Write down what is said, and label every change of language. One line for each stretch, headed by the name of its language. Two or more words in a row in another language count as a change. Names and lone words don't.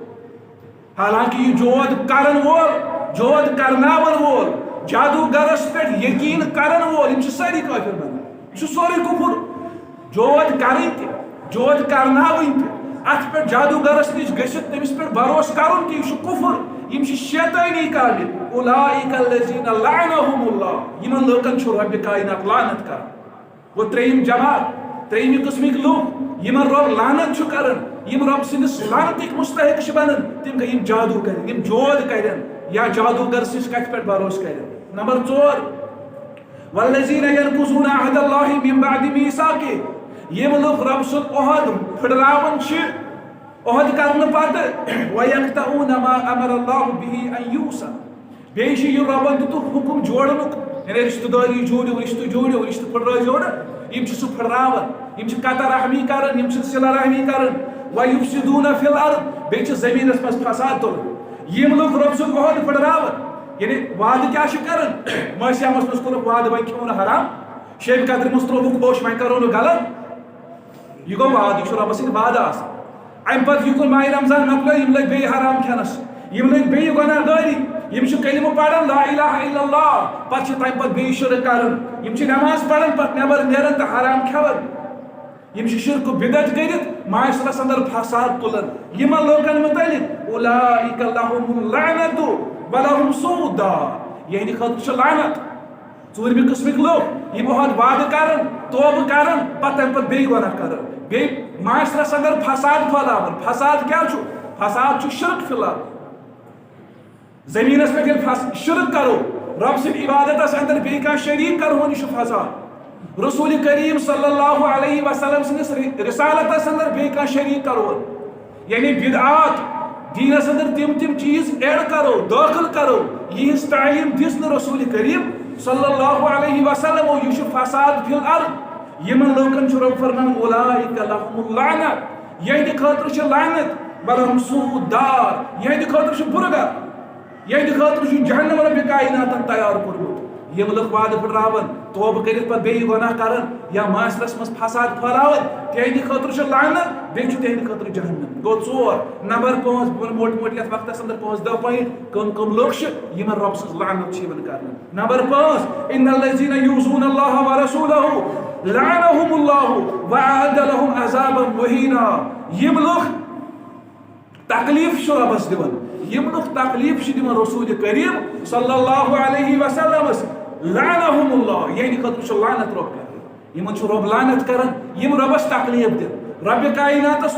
Kashmiri: حالانکہ یہِ جود کرن وول جود کرناون وول جادوگرس پٮ۪ٹھ یقیٖن کرن وول یِم چھِ سٲری کٲفر بنان یہِ چھُ سورُے کُفُر جود کرٕنۍ تہِ جود کرناوٕنۍ تہِ ات پہ جادوگرس نش گژھت تمس پہ بھروس کرن کہ یہ کفر یم شیطانی کامل
Arabic: اولئک الذین لعنهم اللہ
Kashmiri: یمن لوکن چھ رب کائنات لعنت کر وہ تریم جماعت تریمی قسمک لوگ یمن رب لعنت چھ کرن یم رب سندس لعنتک مستحق چھ بنن تم کہ یم جادو کرن یم جود کرن یا جادوگر سس کت پہ بھروس کرن نمبر 4
Arabic: والذین ينقضون عهد الله من بعد میثاقه
Kashmiri: یم لوگ رب سن عہد پھڑراون چھ عہد کرنے پتہ
Arabic: وَيَقْتَعُونَ مَا أَمَرَ اللَّهُ بِهِ أَن يُوصَلَ
Kashmiri: بیٚیہِ چھِ یہِ رۄبن دیُتُکھ حُکُم جوڑنُک یعنی رشتہٕ دٲری جوڑِو رشتہٕ جوڑِو رشتہٕ پھڑرٲیزیو نہٕ یِم چھِ سُہ پھڑراوان یِم چھِ قطع رحمی کران یِم چھِ صلہ رحمی کران
Arabic: وَيُفْسِدُونَ فِي الْأَرْضِ
Kashmiri: بیٚیہِ چھِ زٔمیٖنس منٛز فساد تُلان یِم لوگ رۄب سُنٛد عہد پھڑراوان یعنی وعدٕ کیٛاہ چھِ کران مٲسیامس منٛز کوٚرُکھ وعدٕ وۄنۍ کھیوٚو نہٕ حرام شیبہِ قدرِ منٛز ترٛووُکھ پوش وۄنۍ کرو نہٕ غلط یہ گو وعدٕ یہِ چھُ رۄبس سٕنٛدۍ وعدٕ آسان امہ پتہٕ یُکُن ماہِ رمضان مۄکلو یم لٔگۍ بیٚیہِ حرام کھٮ۪نس یم لٔگۍ بیٚیہِ گۄناہ گٲری یم چھِ کلمہٕ پران
Arabic: لا الہ الا اللہ
Kashmiri: پتہٕ چھِ تمہِ پتہٕ بیٚیہِ شرک کران یم چھِ نماز پران پتہٕ نٮ۪بر نیران تہٕ حرام کھٮ۪وان یم چھِ شرک و بدعت کٔرِتھ معاشرس اندر فساد تُلان یمن لوکن متعلق
Arabic: اولئک لہم اللعنۃ ولہم سوء الدار
Kashmiri: یہندِ خٲطرٕ چھِ لعنت ژوٗرمہِ قٕسمٕکۍ لوٗکھ یِم عہد وعدٕ کران توبہٕ کران پتہٕ تمہِ پتہٕ بیٚیہِ گۄناہ کران بیٚیہِ معاشرس اندر فساد پھہلاوان فساد کیا چھُ فساد چھُ شرک فی الحال زمینس پہ ییٚلہِ شرک کرو رب سٕنٛدِ عبادتس اندر بیٚیہِ کانٛہہ شریٖک کرہون یہِ چھُ فساد رسول کریم
Arabic: صلی اللہ علیہ وسلم
Kashmiri: سٕنٛدِس رسالتس اندر بیٚیہِ کانٛہہ شریٖک کرہون یعنی بدعات دینس اندر تم چیز ایڈ کرو داخل کرو یہنز تعلیم دِژ نہٕ رسول کریم
Arabic: صلی اللہ علیہ وسلم
Kashmiri: یہ چھُ
Arabic: فساد فی الارض
Kashmiri: یمن لوکن چھُ رب فرمان
Arabic: اولئک لہم
Kashmiri: اللعنۃ یہندِ خٲطرٕ چھِ لعنت
Arabic: ولہم سوء الدار
Kashmiri: یہندِ خٲطرٕ چھُ بُرٕ گَر یہندِ خٲطرٕ چھُ جہنم رب کائناتن تیار کوٚرمُت یم لوگ وعدٕ پھڑراوان توبہٕ کٔرِتھ پتہٕ بیٚیہِ گۄناہ کران یا معاشرس منٛز فساد پھہلاوان تہنٛدِ خٲطرٕ چھُ لعنت بیٚیہِ چھُ تہنٛدِ خٲطرٕ جہنم گوٚو 4 نمبر 5 موٹ موٹ یتھ وقتس اندر 5-10 پویِنٹ کم لوگ چھِ یمن رب سٕنٛز لعنت چھِ یِوان کرنہٕ نمبر 5
Arabic: ان الذین یؤذون اللہ ورسولہ لعنهم اللہ وأعد لهم عذابا مہینا
Kashmiri: یم لوگ تکلیف چھُ ربس دِوان یم لوگ تکلیف چھِ دِوان رسول کریم
Arabic: صلی اللہ علیہ وسلمس لعنهم اللہ
Kashmiri: یہندِ خٲطرٕ چھُ لعنت رب کران یمن چھُ رب لعنت کران یم ربس تکلیف دِن رب کائناتس